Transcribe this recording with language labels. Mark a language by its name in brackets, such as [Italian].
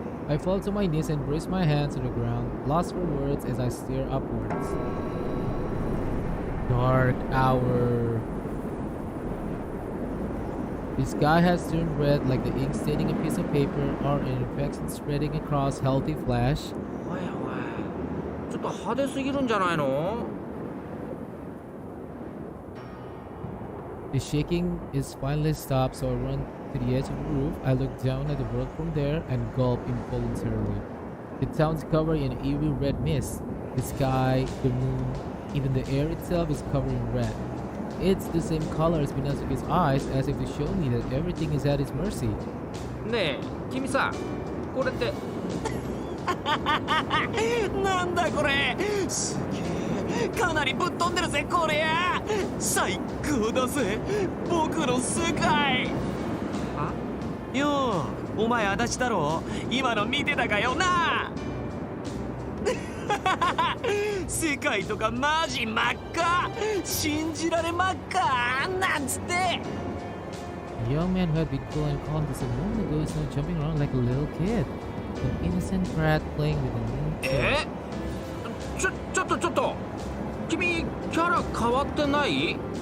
[English] I fall to my knees and brace my hands to the ground, lost for words as I stare upwards. dark hour. The sky has turned red like the ink staining a piece of paper or an infection spreading across healthy flesh. [Japanese] おいおい、ちょっと派手すぎるんじゃないの？ [English] The shaking is finally stopped, so I run to the edge of the roof. I look down at the world from there and gulp involuntarily. The town's covered in eerie red mist. The sky, the moon, even the air itself is covered in red. It's the same color as Minazuki's eyes, as if to show me that everything is at his mercy. [Japanese] ねえ、君さ、これって。なんだこれ、すげえ、かなりぶっ飛んでるぜこれや。最高だぜ、僕の世界。あ？よう、お前足立だろ、今の見てたかよな。世界とかマジ真っ赤、信じられ真っ赤なんつって。 [English] The young man who had been cool and calm just a moment ago is now jumping around like a little kid. An innocent brat playing with a new toy. [Japanese] ちょっと君キャラ変わってない？